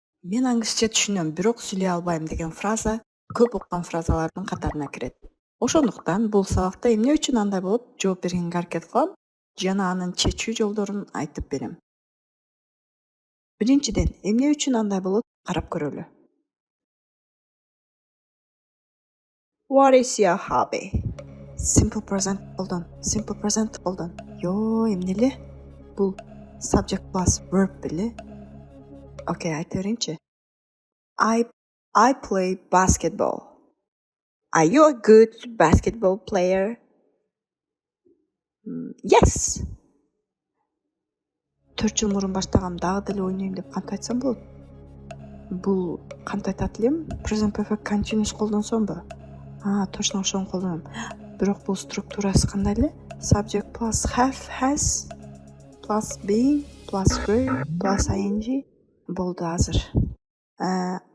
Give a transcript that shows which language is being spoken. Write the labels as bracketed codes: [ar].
[ky] Мен англисче түшүнөм, бирок сүйлөй албайм деген фраза көп уккан фразалардын катарына кирет. Ошондуктан бул сабакта эмне үчүн андай болот жооп бергенге аракет кылам жана анын чечүү жолдорун айтып берем. Биринчиден, эмне үчүн андай болот карап көрөлү. [en] What is your hobby? [ky] Simple present колдон. Simple present колдон. Эмне эле? Бул subject plus verb беле? Окей, айта берейинчи. [en] I play basketball. Are you a good basketball player? Yes. [ky] 4 жыл мурун баштагам, дагы деле ойнойм деп кантип айтсам болот? Бул кантип айтат элем? Present perfect continuous колдонсомбу? Точно ошону колдоном. Бирок бул структурасы кандай эле? [en] Subject plus have, has, plus being, plus were, plus ing. [ky] Болду азыр.